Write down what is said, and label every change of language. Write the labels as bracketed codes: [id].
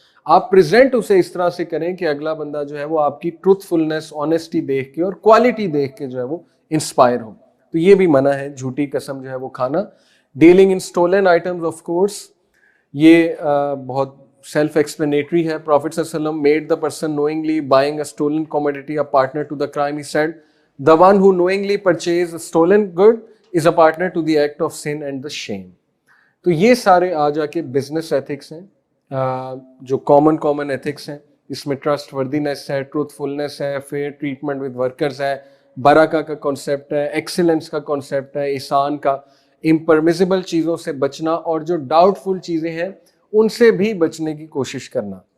[ur] آپ پریزنٹ اسے اس طرح سے کریں کہ اگلا بندہ جو ہے وہ آپ کی ٹروتھ فلنس، آنیسٹی دیکھ کے اور کوالٹی دیکھ کے جو ہے وہ انسپائر ہو. تو یہ بھی منع ہے جھوٹی قسم جو ہے وہ کھانا. [en] dealing in stolen items [ur] of course یہ بہت سیلف ایکسپلینیٹری ہے. [en] Prophet صلی اللہ علیہ وسلم made the person knowingly buying a stolen commodity a partner to the crime. He said the one who knowingly purchased a stolen good is a partner to the act of sin and the shame. [ur] تو یہ سارے آ جا کے business ethics ہیں جو common ethics ہیں. اس میں trust وردینس ہے، ٹروتھ فلنس ہے، فیئر ٹریٹمنٹ ود ورکرز ہے، برکہ کا کانسیپٹ ہے، ایکسیلنس کا کانسیپٹ ہے، احسان کا، امپرمیزیبل چیزوں سے بچنا، اور جو ڈاؤٹ فل چیزیں ہیں ان سے بھی بچنے کی کوشش کرنا.